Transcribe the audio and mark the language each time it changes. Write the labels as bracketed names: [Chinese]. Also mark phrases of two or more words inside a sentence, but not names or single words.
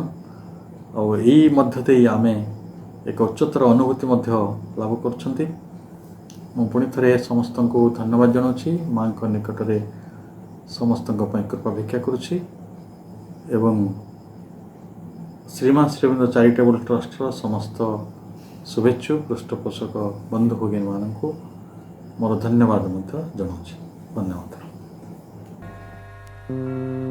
[Odia] ଆଉ ଏଇ ମଧ୍ୟ ଦେଇ ଆମେ ଏକ ଉଚ୍ଚତର ଅନୁଭୂତି ମଧ୍ୟ ଲାଭ କରୁଛନ୍ତି। ମୁଁ ପୁଣି ଥରେ ସମସ୍ତଙ୍କୁ ଧନ୍ୟବାଦ ଜଣାଉଛି, ମାଙ୍କ ନିକଟରେ ସମସ୍ତଙ୍କ ପାଇଁ କୃପା ଭିକ୍ଷା କରୁଛି ଏବଂ ଶ୍ରୀମାନ ଶ୍ରୀ ଅରବିନ୍ଦ ଚାରିଟେବଲ୍ ଟ୍ରଷ୍ଟର ସମସ୍ତ ଶୁଭେଚ୍ଛୁ ପୃଷ୍ଠପୋଷକ ବନ୍ଧୁ ଭଗିନୀ ମାନଙ୍କୁ ମୋର ଧନ୍ୟବାଦ ଜଣାଉଁ। धन्यवाद।